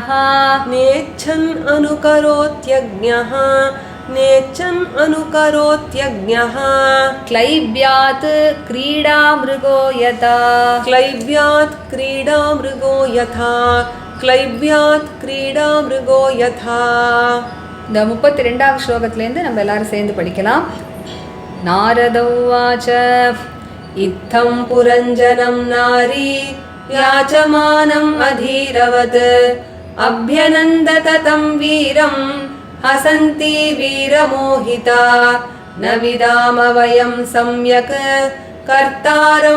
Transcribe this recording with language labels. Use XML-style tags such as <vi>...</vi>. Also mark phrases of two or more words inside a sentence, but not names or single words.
<sa>नेच्छन् अनुकरोत्यज्ञः नेच्छन् अनुकरोत्यज्ञः क्लैब्यात् क्रीडामृगो यथा क्लैब्यात् क्रीडामृगो यथा क्लैब्यात् क्रीडामृगो यथा</sa> <ta>இந்த 32வது ஸ்லோகத்திலேருந்து நம்ம எல்லாரும் சேர்ந்து படிக்கலாம்.</ta> <sa>नारद उवाच इत्थं पुरञ्जनं नारी याचमानम् अधीरवत् अभ्यनन्दत तं वीरं हसन्ती वीरमोहिता न विदाम वयं सम्यक् कर्तारं</sa>